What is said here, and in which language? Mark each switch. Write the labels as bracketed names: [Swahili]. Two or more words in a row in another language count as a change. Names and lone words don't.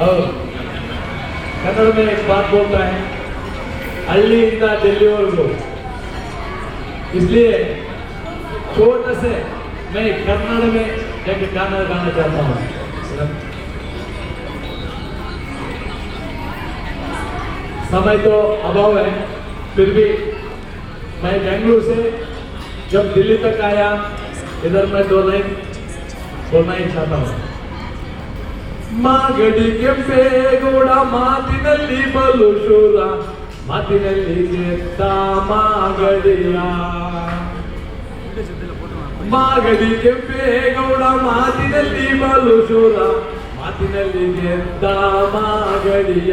[Hindi] और कन्नड़ में एक बात बोलता है, [Kannada] ಹಳ್ಳಿಯಿಂದ ದಿಲ್ಲಿವರೆಗೂ, [Hindi] इसलिए छोटे से मैं कन्नड़ में एक गाना गाना चाहता हूँ। समय तो अभाव है, फिर भी मैं बेंगलुरु से जब दिल्ली तक आया, इधर मैं 2 लाइन बोलना ही चाहता हूँ। [Kannada] ಮಾಗಡಿ ಕೆಂಪೇಗೌಡ ಮಾತಿನಲ್ಲಿ ಬಲು ಶೂರ, ಮಾತಿನಲ್ಲಿ ಗೆದ್ದ ಮಾಗಡಿಯ. ಮಾಗಡಿ ಕೆಂಪೇಗೌಡ ಮಾತಿನಲ್ಲಿ ಬಲು ಶೂರ, ಮಾತಿನಲ್ಲಿ ಗೆದ್ದ ಮಾಗಡಿಯ.